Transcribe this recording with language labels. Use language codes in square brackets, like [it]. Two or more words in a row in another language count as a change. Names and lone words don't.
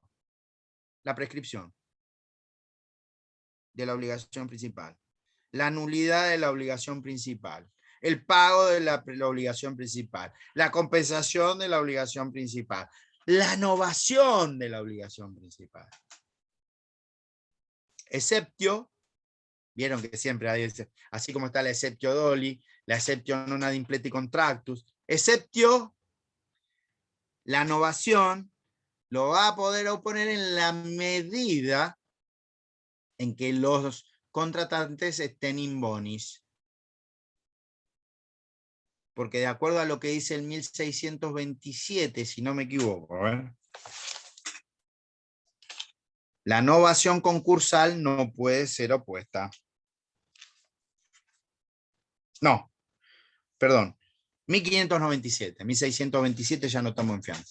[es] La prescripción de la obligación principal, la nulidad de la obligación principal, el pago de la obligación principal, la compensación de la obligación principal, la novación de la obligación principal. Exceptio, vieron que siempre hay, así como está la [la] exceptio doli, [es] la [la] exceptio non ad impleti contractus, [es] exceptio, la novación lo va a poder oponer en la medida en que los contratantes estén [la] in bonis. [es] Porque de acuerdo a lo que dice el 1627, si no me equivoco, la novación concursal no puede ser opuesta. No, perdón, 1597, 1627 ya no estamos en fianza.